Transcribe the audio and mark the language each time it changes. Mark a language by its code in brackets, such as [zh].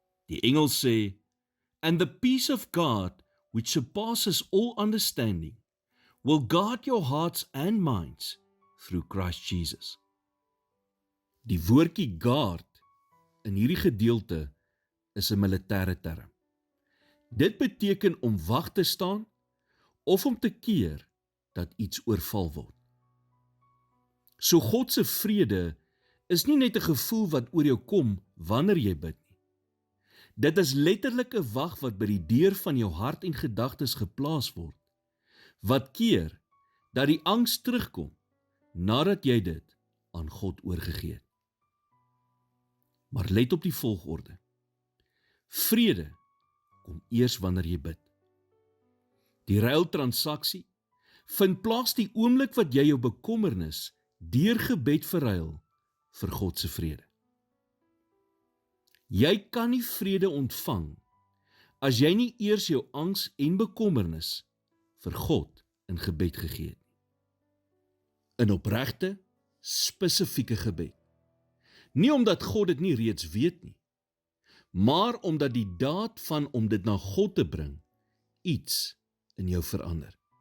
[af] Die engel sê, [en] and the peace of God, which surpasses all understanding, will guard your hearts and minds through Christ Jesus. [af] Die woordjie guard in hierdie gedeelte is 'n militêre term. Dit beteken om wag te staan of om te keer dat iets oorval word. So God se vrede is nie net 'n gevoel wat oor jou kom wanneer jy bid nie. Dit is letterlik 'n wag wat by die deur van jou hart en gedagtes geplaas word, wat keer dat die angs terugkom nadat jy dit aan God oorgegee het. Maar let op die volgorde. Vrede kom eers wanneer jy bid. Die ruiltransaksie vind plaas die oomblik wat jy jou bekommernis deur gebed verruil vir God se vrede. Jy kan nie vrede ontvang as jy nie eers jou angs en bekommernis vir God in gebed gegee het nie. In opregte, spesifieke gebed. Nie omdat God dit nie reeds weet nie, maar omdat die daad van om dit na God te bring iets in jou verander.